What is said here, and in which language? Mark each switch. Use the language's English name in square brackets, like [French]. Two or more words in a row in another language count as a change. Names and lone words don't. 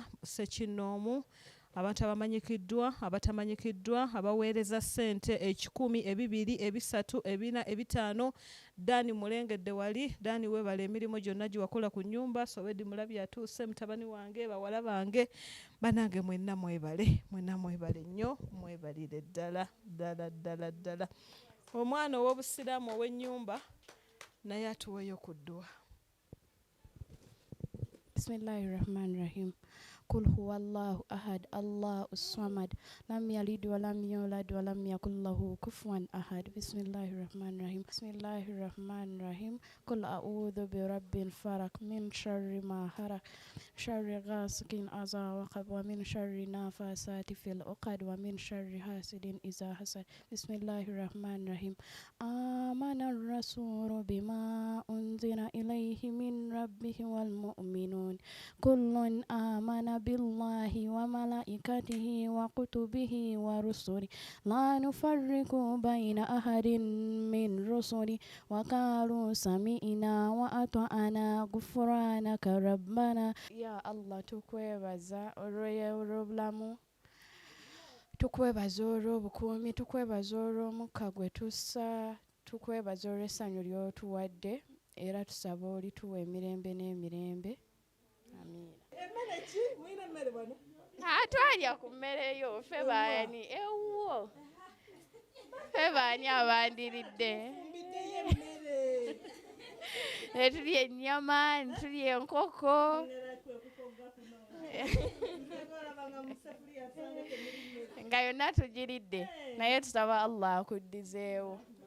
[Ganda] ssekinnoomu abantu abamanyikiddwa abatamanyikiddwa abaweereza ssente 1,000 2,000 3 4 5 Dani mulengedde wali Dani weebala emirimu gyonna gye wakola ku nnyumba Sowedi mulabi atuuse mutabani wange bawala bange banange mwenna mwebale nnyo mwebalire ddala. Omwana ow'obusiraamu ow'ennyumba naye atuweeyo ku ddwa. [Arabic] Bismillahirrahmanirrahim. قل هو الله أحد الله الصمد لم يلد ولم يولد ولم يكن له كفوا أحد. Bismillahirrahmanirrahim. Bismillahirrahmanirrahim. قل أعوذ برب الفلق من شر ما خلق شر غاسق إذا وقب ومن شر النفاثات في العقد ومن شر حاسد إذا حسد. بسم الله الرحمن الرحيم آمن الرسول بما أنزل إليه من ربه والمؤمنون كل آمن بالله وملائكته وكتبه ورسله لا نفرق بين أحد من رسله وقالوا سمعنا وأطعنا غفرانك ربنا. يا الله [Ganda] tukwebaza olw'obulamu tukwebaza olw'obukuumi tukwebaza olw'omukka gwe tussa tukwebaza olw'essanyu ly'otuwadde era tusaba olituwa emirembe n'emirembe amiina. Atwalya ku mmere yo ffe baani ewuwo ffe baani abandiridde netulya ennyama netulya enkoko nga yonna tugiridde naye tusaba Allah akuddizeewo.